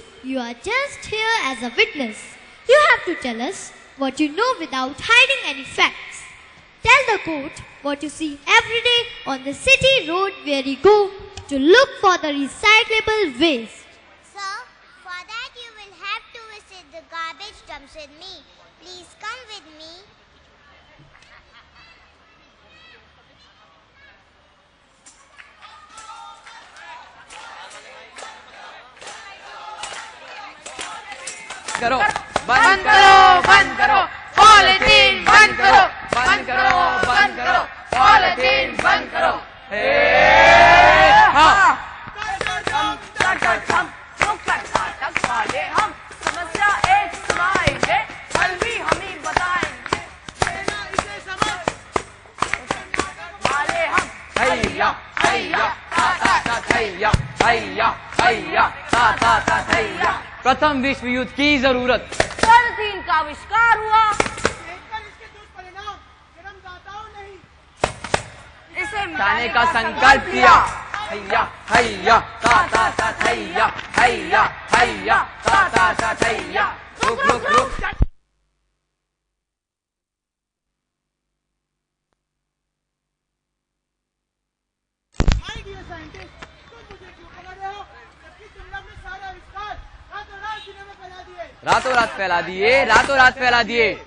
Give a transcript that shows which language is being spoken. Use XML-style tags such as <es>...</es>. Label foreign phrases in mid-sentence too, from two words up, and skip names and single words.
<en>You are just here as a witness. You have to tell us what you know without hiding any facts. Tell the court what you see every day on the city road where you go to look for the recyclable waste. Sir, for that you will have to visit the garbage dumps with me. Please come with me.</en> <hi>करो बंद करो बंद करो पॉलिथीन बंद करो बंद करो बंद करो पॉलिथीन बंद करो हम समस्या एक सुनाएंगे कल भी हम ही बताएंगे वाले हम हैया हैया ता ता ता हैया हैया हैया ता ता ता हैया। प्रथम विश्व युद्ध की जरूरत पॉलिथीन का आविष्कार हुआ। इसे मिटाने का संकल्प किया। हैया हैया ता ता ता हैया हैया हैया ता ता ता हैया। रुक रुक रुक रातों रात फैला दिए रातों रात फैला दिए।</hi>